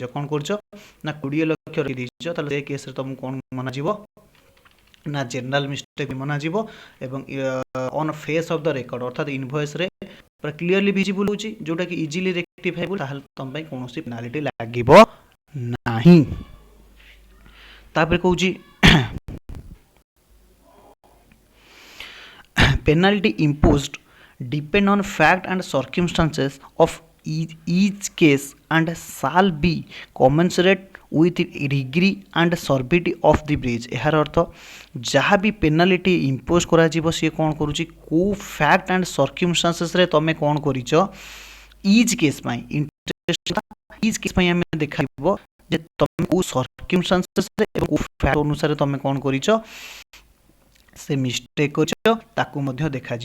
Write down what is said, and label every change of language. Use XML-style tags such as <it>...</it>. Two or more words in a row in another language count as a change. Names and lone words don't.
<or>କ'ଣ କରୁଛ ନା 20 ଲକ୍ଷ ଲେଖିଦେଇଛ, ତାହେଲେ ସେ କେସ୍ରେ ତମକୁ କ'ଣ ମନାଯିବ ନା</or> <en>general mistake</en> <or>ମନାଯିବ। ଏବଂ</or> <en>on face of the record,</en> <or>ଅର୍ଥାତ୍ ଇନଭଏସ୍ରେ ପୁରା</or> <en>clearly visible</en> <or>ହେଉଛି ଯେଉଁଟାକି</or> <en>easily rectifiable,</en> <or>ତାହେଲେ ତମ ପାଇଁ କୌଣସି ପେନାଲିଟି ଲାଗିବ ନାହିଁ। ତାପରେ କହୁଛି</or> <en>penalty imposed depend on fact and circumstances of each case and shall be commensurate with degree and severity of the breach।</en> <or>ଏହାର ଅର୍ଥ ଯାହା ବି</or> <en>penalty impose</en> <or>କରାଯିବ ସିଏ କ'ଣ କରୁଛି, କେଉଁ</or> <en>fact and circumstancesରେ</en> <or>ତମେ କ'ଣ କରିଛ,</or> <en>each case</en> <or>ପାଇଁ</or> <en>each case</en> <or>ପାଇଁ ଆମେ ଦେଖାଯିବ ଯେ ତମେ କେଉଁ ସର୍କ୍ୟୁମଷ୍ଟାନ୍ସେସରେ ଏବଂ କେଉଁ ଫ୍ୟାକ୍ଟ ଅନୁସାରେ ତମେ କ'ଣ କରିଛ ସେ ମିଷ୍ଟେକ୍ କରିଛ ତାକୁ ମଧ୍ୟ ଦେଖାଯିବ।</or>